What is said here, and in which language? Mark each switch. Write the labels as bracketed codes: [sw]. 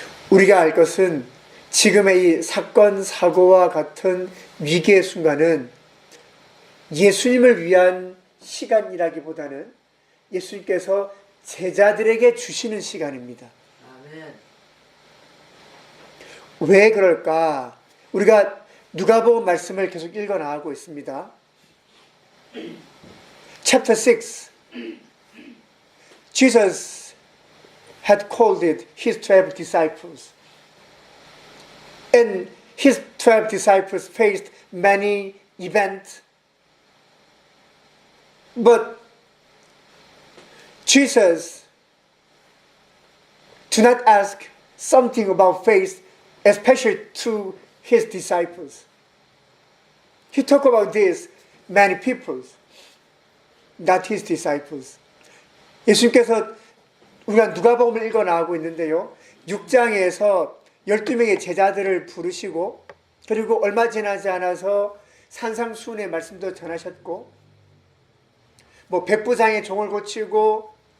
[ko] 우리가 알 것은 지금의 이 사건, 사고와 같은 위기의 순간은 예수님을 위한 시간이라기보다는 예수님께서 제자들에게 주시는 시간입니다. 아멘. 왜 그럴까? 우리가 누가복음 말씀을 계속 읽어 나가고 있습니다. [en] Chapter 6. Jesus had called it his 12 disciples. And his 12 disciples faced many events. But Jesus did not ask something about faith, especially to his disciples. He talked about this many people, not his disciples. [ko] 예수님께서 우리가 누가복음을 읽어 나가고 있는데요. 6장에서 12명의 제자들을 부르시고 그리고 얼마 지나지 않아서 산상수훈의 말씀도 전하셨고 백부장의 종을 고치고